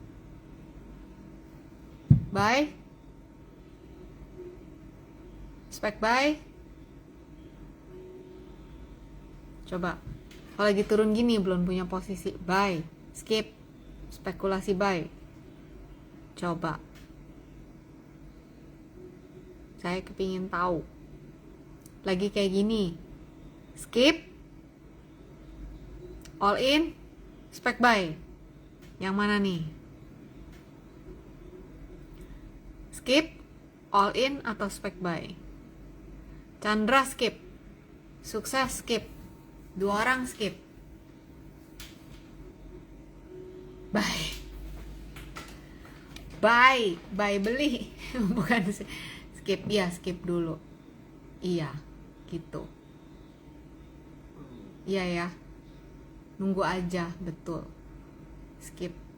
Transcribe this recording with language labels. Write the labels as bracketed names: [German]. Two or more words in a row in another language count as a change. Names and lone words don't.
[Indonesian] Buy, spek buy, Coba kalau lagi turun gini belum punya posisi, buy, skip, spekulasi buy. Coba, saya kepingin tahu. Lagi kayak gini, skip, [English] all in, spek buy. [Indonesian] Yang mana nih? Skip, [English] all in atau spek buy? [Indonesian] Chandra skip, sukses skip, 2 orang skip, buy beli. Bukan skip, ya skip dulu, iya gitu, iya ya, nunggu aja, betul, skip.